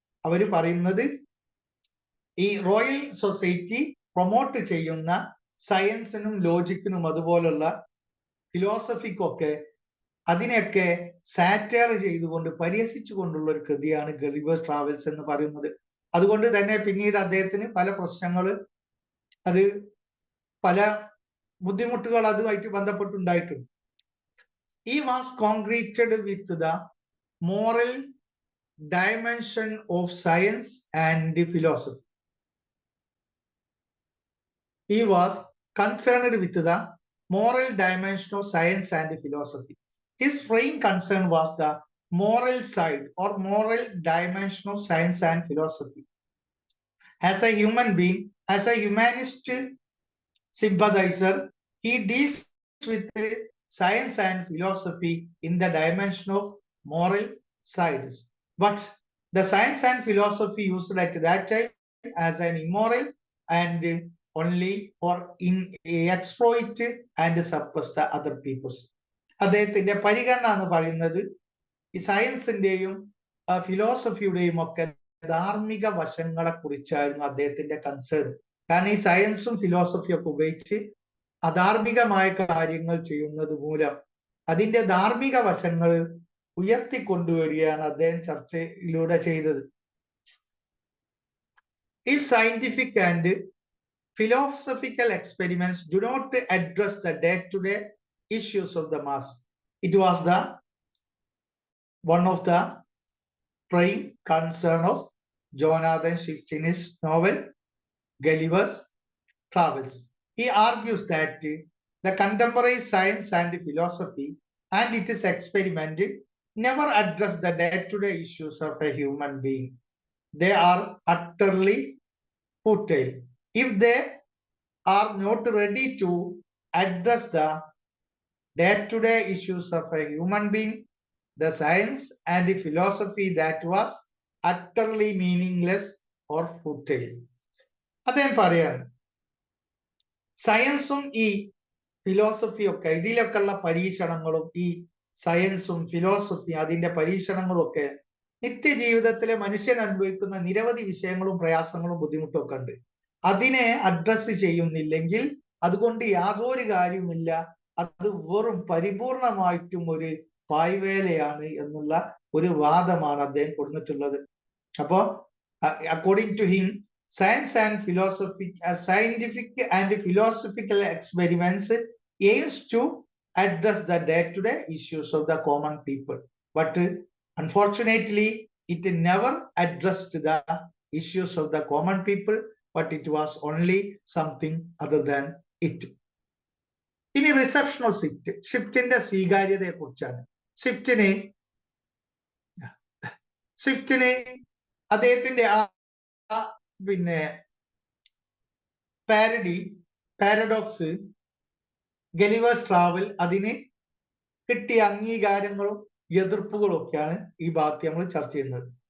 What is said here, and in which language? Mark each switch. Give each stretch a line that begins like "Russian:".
Malayalam: അവര് പറയുന്നത് ഈ റോയൽ സൊസൈറ്റി പ്രൊമോട്ട് ചെയ്യുന്ന സയൻസിനും ലോജിക്കിനും അതുപോലുള്ള ഫിലോസഫിക്കൊക്കെ അതിനെയൊക്കെ സാറ്റയർ ചെയ്തുകൊണ്ട് പരിഹസിച്ചുകൊണ്ടുള്ള ഒരു കൃതിയാണ് ഗളിവേഴ്സ് ട്രാവൽസ് എന്ന് പറയുന്നത്. അതുകൊണ്ട് തന്നെ പിന്നീട് അദ്ദേഹത്തിന് പല പ്രശ്നങ്ങൾ, അത് പല ബുദ്ധിമുട്ടുകൾ അതുമായിട്ട് ബന്ധപ്പെട്ടുണ്ടായിട്ടുണ്ട്.
English: He was concreted with the moral dimension of science and philosophy. He was concerned with the moral dimension of science and philosophy. His prime concern was the moral side or moral dimension of science and philosophy. As a human being, as a humanist sympathizer, he deals with science and philosophy in the dimension of moral sides. But the science and philosophy used at that time as an immoral and only for exploit and suppress the other peoples.
Malayalam: അദ്ദേഹത്തിന്റെ പരിഗണന എന്ന് പറയുന്നത് ഈ സയൻസിന്റെയും ഫിലോസഫിയുടെയും ഒക്കെ ധാർമ്മിക വശങ്ങളെ കുറിച്ചായിരുന്നു അദ്ദേഹത്തിന്റെ കൺസേൺ. കാരണം ഈ സയൻസും ഫിലോസഫിയും ഒക്കെ ഉപയോഗിച്ച് അധാർമികമായ കാര്യങ്ങൾ ചെയ്യുന്നത് മൂലം അതിന്റെ ധാർമ്മിക വശങ്ങൾ ഉയർത്തിക്കൊണ്ടുവരികയാണ് അദ്ദേഹം ചർച്ചയിലൂടെ ചെയ്തത്.
English: If scientific and philosophical experiments do not address the day-to-day issues of the mass, it was the one of the prime concern of Jonathan Swift in his novel Gulliver's Travels. He argues that the contemporary science and philosophy and its experiment never address the day-to-day issues of a human being. They are utterly futile. If they are not ready to address the day-to-day issues of a human being, the science and the philosophy that was utterly meaningless or futile.
Malayalam: അദ്ദേഹം പറയാണ് സയൻസും ഈ ഫിലോസഫിയും ഒക്കെ ഇതിലൊക്കെ ഉള്ള പരീക്ഷണങ്ങളും ഈ സയൻസും ഫിലോസഫിയും അതിന്റെ പരീക്ഷണങ്ങളും ഒക്കെ നിത്യജീവിതത്തിലെ മനുഷ്യൻ അനുഭവിക്കുന്ന നിരവധി വിഷയങ്ങളും പ്രയാസങ്ങളും ബുദ്ധിമുട്ടും ഒക്കെ ഉണ്ട്. അതിനെ അഡ്രസ് ചെയ്യുന്നില്ലെങ്കിൽ അതുകൊണ്ട് യാതൊരു കാര്യവുമില്ല, അത് വെറും പരിപൂർണമായിട്ടും ഒരു പായ്വേലയാണ് എന്നുള്ള ഒരു വാദമാണ് അദ്ദേഹം കൊടുത്തിട്ടുള്ളത്. അപ്പോ
English: According to him, science and philosophy, scientific and philosophical experiments aims to address the day-to-day issues of the common people, but unfortunately it never addressed the issues of the common people, but it was only something other than it.
Malayalam: ഇനി
English: reception of Swift,
Malayalam: സ്വിഫ്റ്റിന്റെ സ്വീകാര്യതയെ കുറിച്ചാണ്. സ്വിഫ്റ്റിന് അദ്ദേഹത്തിന്റെ പിന്നെ paradox, Gulliver's travel, അതിന് കിട്ടിയ അംഗീകാരങ്ങളും എതിർപ്പുകളും ഒക്കെയാണ് ഈ ഭാഗത്ത് നമ്മൾ ചർച്ച ചെയ്യുന്നത്.